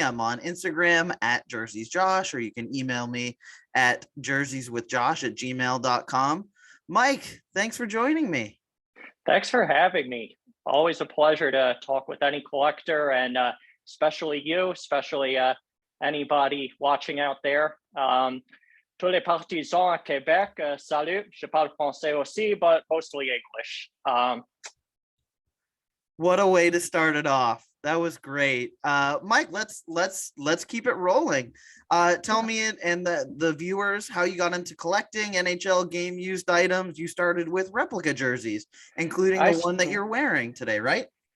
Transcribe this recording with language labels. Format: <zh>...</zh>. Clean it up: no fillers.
<en>I'm on Instagram at JerseysJosh, or you can email me at jerseyswithjosh@gmail.com. Mike, thanks for joining me. Thanks for having me. Always a pleasure to talk with any collector, and especially you, especially anybody watching out there.</en> <fr>Tous les partisans à Québec, salut. Je parle français aussi,</fr> <en>but mostly English. What a way to start it off. That was great. Mike, let's keep it rolling. Tell me and the viewers how you got into collecting NHL game used items. You started with replica jerseys, including the one that you're wearing today, right?</en>